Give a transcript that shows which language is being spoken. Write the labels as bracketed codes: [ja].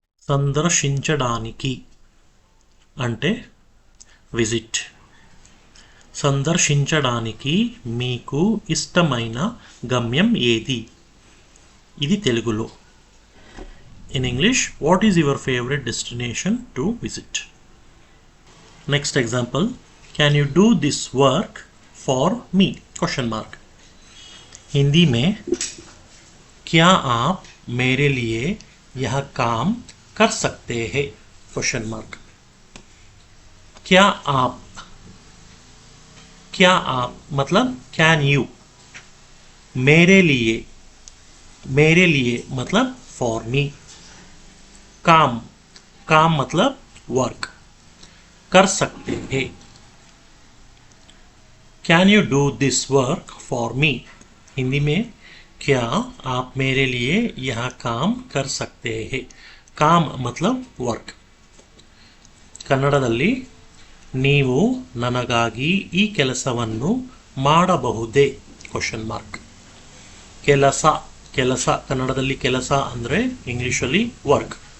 [te] సందర్శించడానికి అంటే విజిట్. సందర్శించడానికి మీకు ఇష్టమైన గమ్యం ఏది? ఇది తెలుగులో. [en] In English, what is your favourite destination to visit? Next example, can you do this work for me? Question mark. [hi] Hindi में, क्या आप मेरे लिए यह काम कर सकते हैं? Question mark. क्या आप मतलब कैन यू. मेरे लिए मतलब फॉर मी. काम मतलब वर्क. कर सकते हैं. [en] Can you do this work for me? [hi] Hindi में, क्या आप मेरे लिए यह काम कर सकते हैं? काम मतलब वर्क. [kn] ಕನ್ನಡದಲ್ಲಿ, ನೀವು ನನಗಾಗಿ ಈ ಕೆಲಸವನ್ನು ಮಾಡಬಹುದೇ? Question mark. ಕೆಲಸ ಕನ್ನಡದಲ್ಲಿ ಕೆಲಸ ಅಂದರೆ ಇಂಗ್ಲಿಷಲ್ಲಿ ವರ್ಕ್.